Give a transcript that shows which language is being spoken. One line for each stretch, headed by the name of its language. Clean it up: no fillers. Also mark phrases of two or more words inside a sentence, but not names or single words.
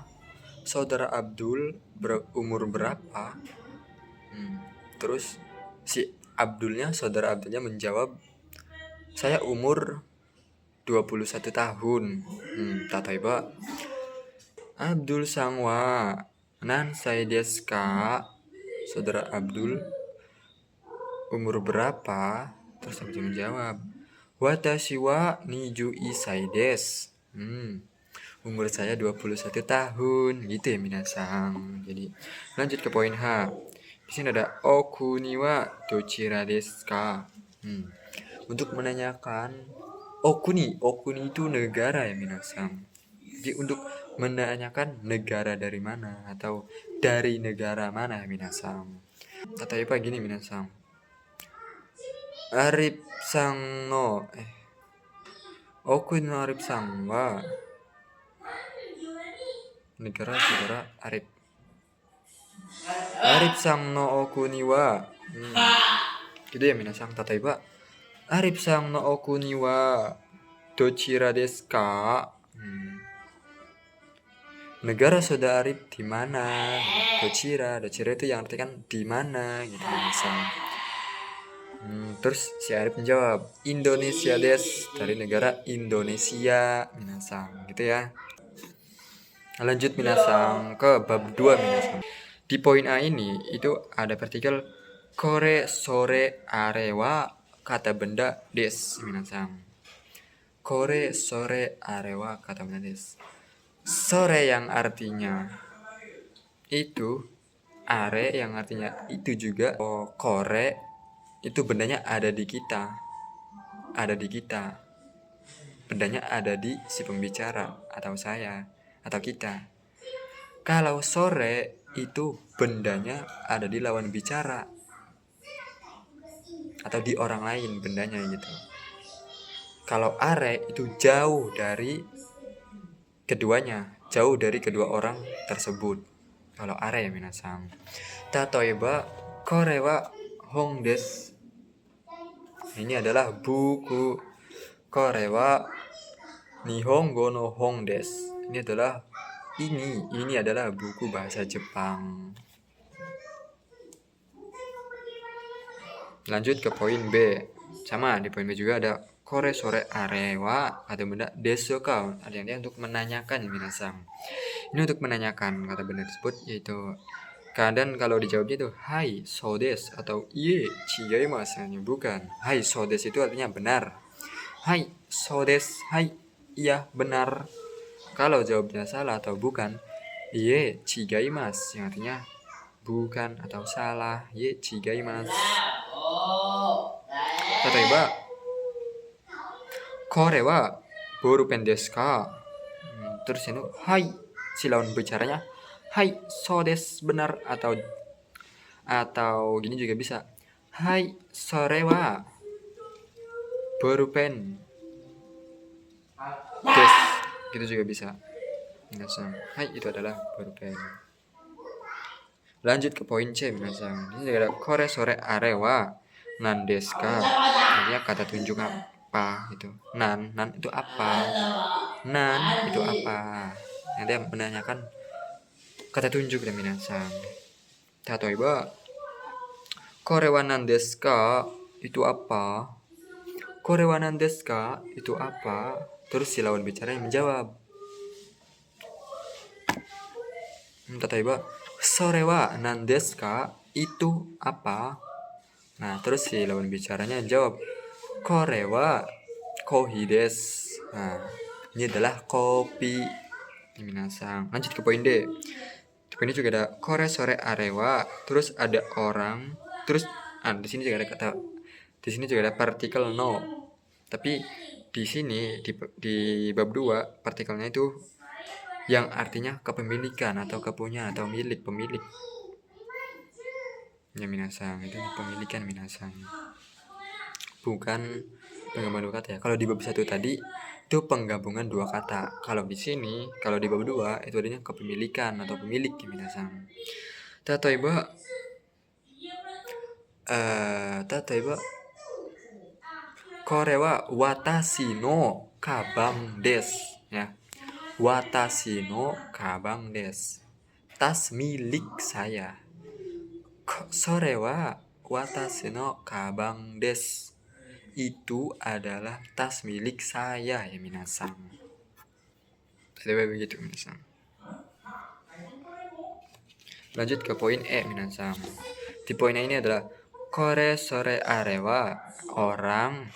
Indonesian: Saudara Abdul umur berapa. Terus si Abdulnya, saudara Abdulnya menjawab, saya umur 21 tahun.
Japanese: 例えば Abdulさん は 何歳 です か.
Indonesian: Saudara Abdul umur berapa? Terus Abdul menjawab,
Japanese: 私 は 21 です.
Indonesian: Umur saya 21 tahun gitu ya minasan. Jadi lanjut ke poin H. Di sini ada
Japanese: お国 は どちら です か.
Indonesian: Untuk menanyakan okuni itu negara ya minasan. Jadi untuk menanyakan negara dari mana atau dari negara mana ya minasan. Tatapi gini minasan.
Japanese: Arifさん の お国 の Arifさん は
Indonesian: negara saudara Arif.
Japanese: Arifさん の お国 は
Indonesian: gitu ya
Japanese: minasan. 例えば Arifさん の お国 は どちら です か.
Indonesian: Negara saudara Arif di mana? Dochira itu yang artikan di mana gitu minasan. Terus si Arif menjawab,
Japanese: Indonesia desu,
Indonesian: dari negara Indonesia minasan gitu ya. Lanjut minasan ke bab 2 minasan. Di poin A ini itu ada partikel
Japanese: これ それ あれ は
Indonesian: kata benda
Japanese: です 皆さん. これ それ あれ は
Indonesian: kata benda
Japanese: です.
Indonesian: Sore yang artinya itu, are yang artinya itu juga. Kore itu bendanya ada di kita. Ada di kita. Bendanya ada di si pembicara atau saya atau kita. Kalau sore itu bendanya ada di lawan bicara atau di orang lain bendanya gitu. Kalau are itu jauh dari keduanya, jauh dari kedua orang tersebut. Kalau are ya minasan.
Japanese: 例えば これ は 本 です.
Indonesian: Ini adalah buku.
Japanese: これ は 日本語 の 本 です.
Indonesian: Ini adalah buku bahasa Jepang. Lanjut ke poin B. Sama di poin B juga ada
Japanese: これ それ あれ は
Indonesian: kata benda
Japanese: です か.
Indonesian: Artinya untuk menanyakan minasan. Ini untuk menanyakan kata benda tersebut, yaitu keadaan kalau dijawabnya itu
Japanese: はい そう です
Indonesian: atau
Japanese: いいえ 違います.
Indonesian: Bukan.
Japanese: はい そう です
Indonesian: itu artinya benar.
Japanese: はい そう です,
Indonesian: hai iya benar. Kalau jawabnya salah atau bukan,
Japanese: いいえ 違います
Indonesian: yang artinya bukan atau salah.
Japanese: いいえ 違います. 例えば これ は ボールペン です か.
Indonesian: Terus ini hai, si lawan bicaranya
Japanese: はい そう です
Indonesian: benar, atau gini juga bisa.
Japanese: はい それ は ボールペン です.
Indonesian: Gitu juga bisa. Minasan. Hai itu adalah bolpen. Lanjut ke poin C minasan. Ini ada
Japanese: これ それ あれ は 何 です か.
Indonesian: Artinya kata tunjuk apa itu. Nan itu apa? Nan itu apa? Nanti menanyakan kata tunjuk dan minasang.
Japanese: 例えば、これ は 何 です か?
Indonesian: Itu apa?
Japanese: これ は 何 です か?
Indonesian: Itu apa? Terus si lawan bicara yang menjawab.
Japanese: 例えば、それ は 何 です か?
Indonesian: Itu apa? Nah, terus si lawan bicaranya jawab,
Japanese: これ は コーヒー です.
Indonesian: Nah, ini adalah kopi. Minasang. Lanjut ke poin D. Di poin ini juga ada
Japanese: これ それ あれは,
Indonesian: terus ada orang, terus di sini juga ada kata, di sini juga ada partikel no. Tapi di sini di bab 2 partikelnya itu yang artinya kepemilikan atau kepunyaan atau milik, pemilik. Ya minasang, itu pemilikan minasang. Bukan penggabungan dua kata ya. Kalau di bab 1 tadi itu penggabungan dua kata. Kalau di sini, kalau di bab 2 itu adanya kepemilikan atau pemilik minasang.
Japanese: 例えば これ は 私 の 鞄 です ya. 私 の 鞄 です.
Indonesian: Tas milik saya.
Japanese: それ は 私 の 鞄 です.
Indonesian: Itu adalah tas milik saya ya minasang. Tatoeba begitu minasang. Lanjut ke poin E minasang. Di poin ini adalah
Japanese: これ それ あれは
Indonesian: orang.